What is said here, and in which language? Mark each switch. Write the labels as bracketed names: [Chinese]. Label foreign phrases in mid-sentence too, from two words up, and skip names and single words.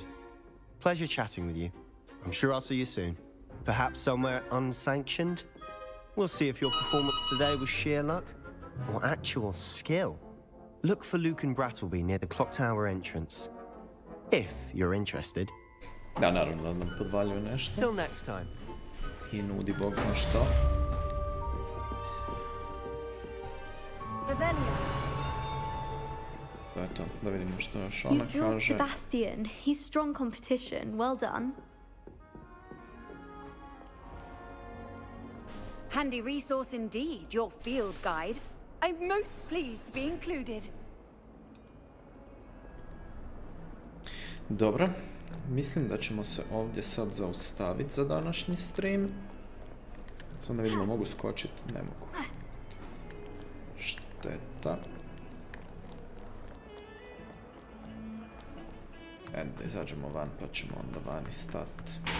[English] Pleasure chatting with you. I'm sure I'll see you soon. Perhaps somewhere unsanctioned? We'll see if your performance today was sheer luck or actual skill. Look for Luke and Brattleby near the clock tower entrance. If you're interested. [Croatian] Da, naravno da nam podvaljuje nešto. [English] Till next time. [Croatian] I nudi bog zna što. Eto, da vidimo što još ona kaže. [English] You drew Sebastian. He's strong competition. Well done. Handy resource indeed, your field guide. I'm most pleased to be included. [Croatian] Dobro, mislim da ćemo se ovdje sad zaustaviti za današnji stream. Samo da vidimo, mogu skočiti? Ne mogu. Šteta. Da izađemo van pa ćemo onda vani stati.